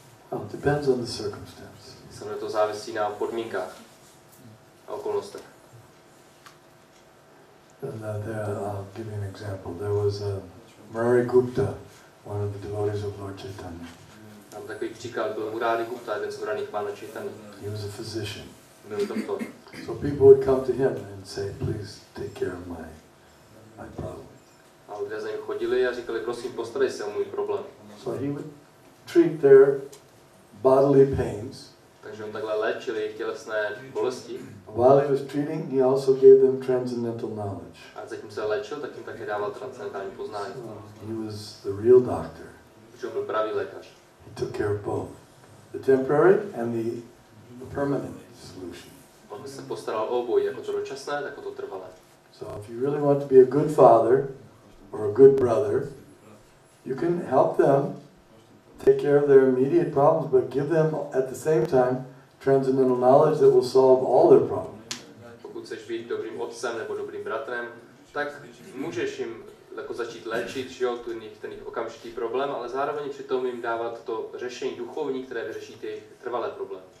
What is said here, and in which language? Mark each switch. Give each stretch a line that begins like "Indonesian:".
English: Well, it depends on the circumstance.
Czech: Samozřejmě to závisí na podmínkách a okolnostech.
English: And I'll give you an example. There was Murari Gupta, one of the devotees of Lord Chaitanya.
Czech: Tam takový příklad byl Murari Gupta, jeden z vybraných Pána Chaitanya.
English: He was a physician.
Czech: Byl doktor.
English: So people would come to him and say, please take care of my problem.
Czech: A lidé za ním chodili a říkali, prosím, postarej se o můj problém.
English: So he would treat their bodily pains.
Czech: Takže on takhle léčil jejich tělesné bolesti.
English: While he was treating, he also gave them transcendental knowledge.
Czech: A zatím se léčil, tak jim také dával transcendentální poznání.
English: He was the real doctor.
Czech: Protože byl pravý lékař.
English: He took care of both, the temporary and the permanent solution.
Czech: On se postaral o obojí, jako to dočasné, tak o to trvalé.
English: So if you really want to be a good father or a good brother, you can help them take care of their immediate problems, but give them at the same time transcendental knowledge that will solve all their problems.
Czech: Pokud chceš být dobrým otcem nebo dobrým bratrem, tak můžeš jim jako začít léčit, že jo, ten jejich okamžitý problém, ale zároveň přitom jim dávat to řešení duchovní, které vyřeší ty jejich trvalé problémy.